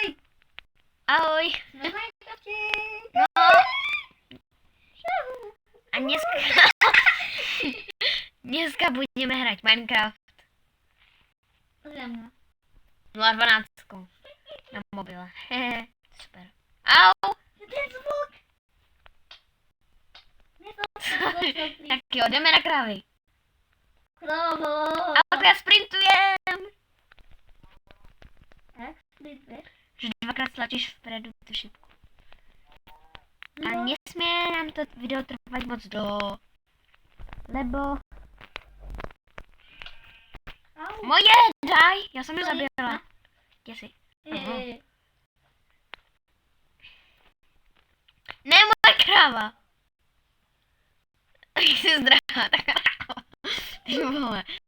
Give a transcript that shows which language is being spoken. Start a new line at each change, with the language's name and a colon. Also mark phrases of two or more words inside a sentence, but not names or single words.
Slovak: Ahoj. Sme v Minecrafte. No. A dneska budeme hrať Minecraft Pozriem. 0.12 na mobile. Hehe, super. Au! Ten zvuk!
Czech: Tak jo, jdeme na krávy. Krovo!
Slovak: Alka, já sprintujem!
Czech: Jak sprintuješ?
Slovak: Že dvakrát stlačíš vpredu tu šipku. A No. nesmie nám to video trvať moc dlho. Lebo... Au.
Czech: Moje, daj! Já jsem ji To je- zabila. Kde jsi? Aha. Ne, moje kráva! Jsi zdravá, tak ty vole.